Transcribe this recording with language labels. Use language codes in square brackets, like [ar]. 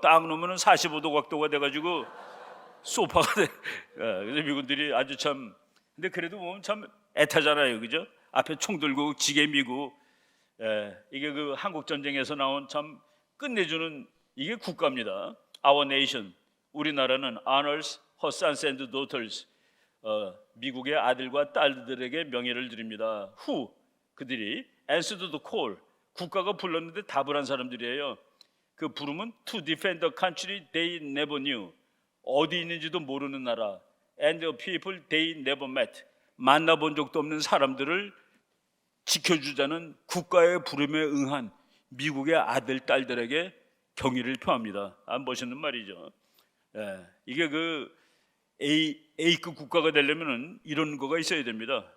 [ko] 딱 놓으면 45도 각도가 돼가지고 소파가 돼. 그래서 미군들이 아주 참, 근데 그래도 보면 참 애타잖아요, 그죠? 앞에 총 들고 지게 미고. 이게 그 한국 전쟁에서 나온 참 끝내주는 이게 국가입니다. [en] Our nation. [ko] 우리나라는 [en] honors her sons and daughters. [ko] 미국의 아들과 딸들에게 명예를 드립니다. [en] Who? [ko] 그들이 [en] answered the call. [ko] 국가가 불렀는데 답을 한 사람들이에요. 그 부름은 [en] to defend the country they never knew. [ko] 어디 있는지도 모르는 나라. [en] And the people they never met. [ko] 만나본 적도 없는 사람들을 지켜주자는 국가의 부름에 응한 미국의 아들, 딸들에게 경의를 표합니다. 멋있는 말이죠. 이게 그 A급 국가가 되려면은 이런 거가 있어야 됩니다.